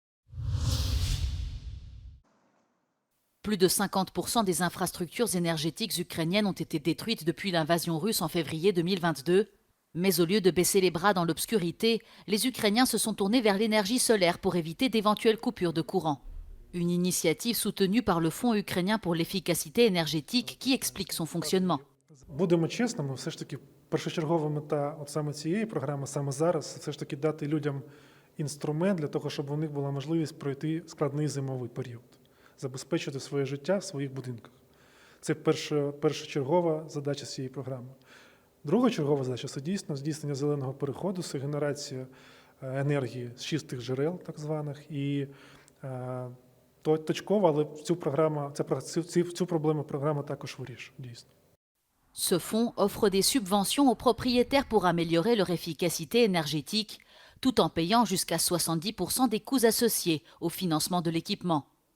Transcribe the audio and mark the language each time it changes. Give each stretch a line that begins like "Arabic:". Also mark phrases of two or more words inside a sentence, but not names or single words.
French: Plus de 50% des infrastructures énergétiques ukrainiennes ont été détruites depuis l'invasion russe en février 2022. Mais au lieu de baisser les bras dans l'obscurité, les Ukrainiens se sont tournés vers l'énergie solaire pour éviter d'éventuelles coupures de courant. Une initiative soutenue par le Fonds ukrainien pour l'efficacité énergétique qui explique son fonctionnement.
Ukrainian: Будемо чесними, все ж таки першочергова мета от саме цієї програми, саме зараз, все ж таки дати людям інструмент для того, щоб у них була можливість пройти складний зимовий період, забезпечити своє життя в своїх будинках. Це першочергова задача цієї програми. Другочергова задача – це дійсно здійснення зеленого переходу, це генерація енергії з чистих джерел, так званих, і точково, але цю проблему програма також вирішує, дійсно.
French: Ce fonds offre des subventions aux propriétaires pour améliorer leur efficacité énergétique, tout en payant jusqu'à 70% des coûts associés au financement de l'équipement.